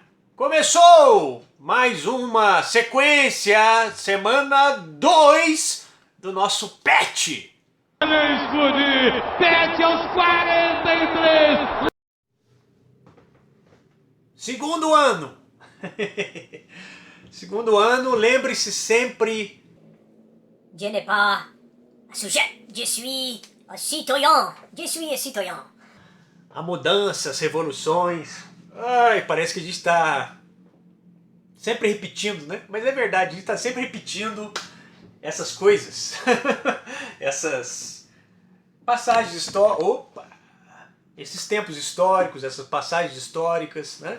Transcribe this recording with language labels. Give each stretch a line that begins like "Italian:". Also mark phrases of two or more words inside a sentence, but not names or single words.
Portuguese: Começou mais uma sequência, semana 2 do nosso PET. PET aos 43. Segundo ano. Segundo ano, lembre-se sempre.
French: Je n'ai pas un sujet, je suis un citoyen. Je suis un citoyen.
Portuguese: A mudança, as revoluções. Ai, parece que a gente está sempre repetindo, né? Mas é verdade, a gente está sempre repetindo essas coisas. Essas passagens históricas. Opa! Esses tempos históricos, essas passagens históricas, né?